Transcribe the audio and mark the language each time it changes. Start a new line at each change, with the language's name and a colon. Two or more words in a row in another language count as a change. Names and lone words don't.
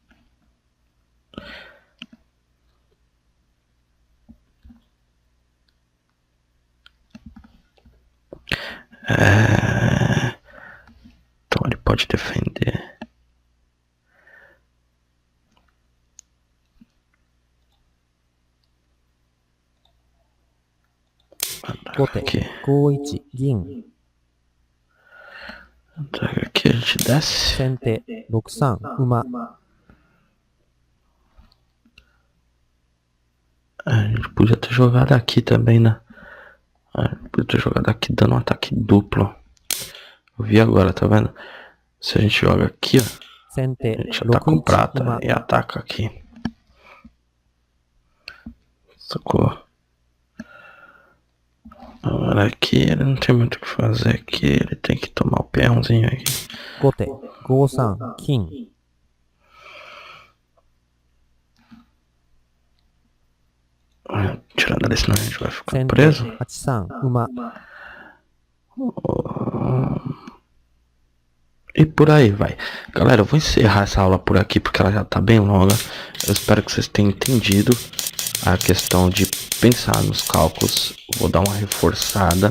Portuguese: Então ele pode defender. Andar
Japanese: 後手
Portuguese: aqui.
Japanese: 5一銀
Portuguese: Andar aqui a gente desce.
Japanese: 先手6三馬
Portuguese: A gente podia ter jogado aqui também, né? A gente podia ter jogado aqui dando um ataque duplo. Eu vi agora, tá vendo? Se a gente joga aqui, ó,
Japanese: 先手
Portuguese: a gente ataca com
Japanese: 6一
Portuguese: prata
Japanese: 馬
Portuguese: e ataca aqui. Sacou? Agora aqui ele não tem muito o que fazer aqui. Ele tem que tomar o peãozinho aqui.
Japanese: 後手5三金
Portuguese: Tirando ali, senão a gente vai ficar
Japanese: 先手
Portuguese: preso.
Japanese: 8三馬
Portuguese: E por aí vai. Galera, eu vou encerrar essa aula por aqui porque ela já tá bem longa. Eu espero que vocês tenham entendido a questão de pensar nos cálculos. Vou dar uma reforçada.